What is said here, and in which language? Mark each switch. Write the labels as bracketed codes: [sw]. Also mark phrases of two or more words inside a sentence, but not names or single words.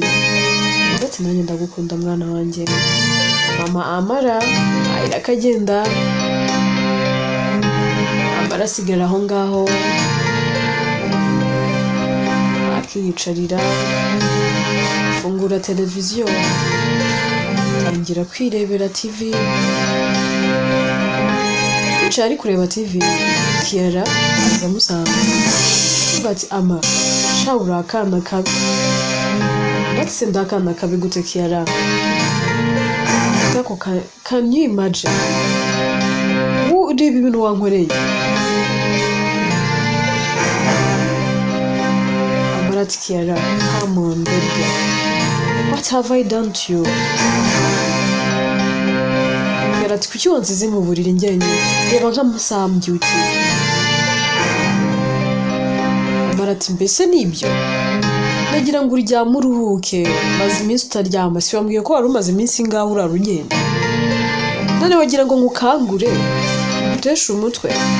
[rw] Ati nanjye ndagukunda mwana wanjye. Mama Amara irakagenda, Amara asigara aho ngaho akiyicarira, afungura televiziyo, atangira kwirebera TV. Yicaye ari kureba TV, Kiara aza amusanga, ati ama shawura akana kabi. Ati ndakana kabi gute Kiara? [en] Kako can you imagine? [rw] Ureba ibintu wankoreye. Amara ati Kiara, [en] come on baby, what have I done to you? [rw] Kiara ati kuki wansize mu buriri njyenyine, reba nk'amasaha mbyukiye. Amara ati mbese nibyo, nagira ngo uryame uruhuke, maze iminsi utaryama, si wambwiye ko wari umaze iminsi ngaho urara ugenda, none wagira ngo nkukangure uteshe umutwe.